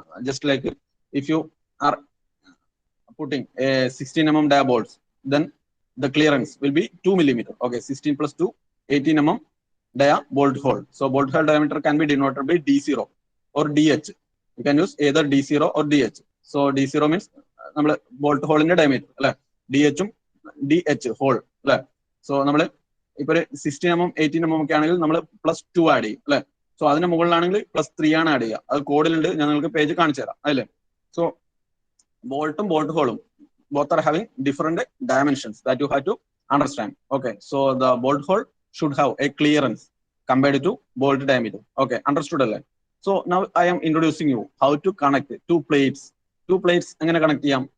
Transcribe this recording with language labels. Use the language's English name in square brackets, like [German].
[English] Just like if you are putting a 16 mm dia bolts, then the clearance will be 2 millimeter. Okay, 16 plus 2, 18 mm dia bolt hole. So bolt hole diameter can be denoted by D0 or DH. You can use either D0 or DH. So D0 means [Malayalam] നമ്മൾ bolt ഹോളിന്റെ diameter അല്ലെ, D എച്ചും D H whole അല്ലെ. So നമ്മൾ ഇപ്പൊ ഒരു 16 mm 18 mm ഒക്കെ ആണെങ്കിൽ നമ്മൾ +2 add ചെയ്യും അല്ലെ. സോ അതിന് മുകളിലാണെങ്കിൽ +3 ആണ് ആഡ് ചെയ്യുക. അത് കോഡിലുണ്ട്, ഞാൻ നിങ്ങൾക്ക് പേജ് കാണിച്ചു തരാം അല്ലേ. [English] So boltum bolt holum both are having different dimensions that you have to understand. Okay, so the bolt hole should have a clearance compared to bolt diameter. Okay, understood alle. So now I am introducing you how to connect two plates [Malayalam] engane connect cheyam.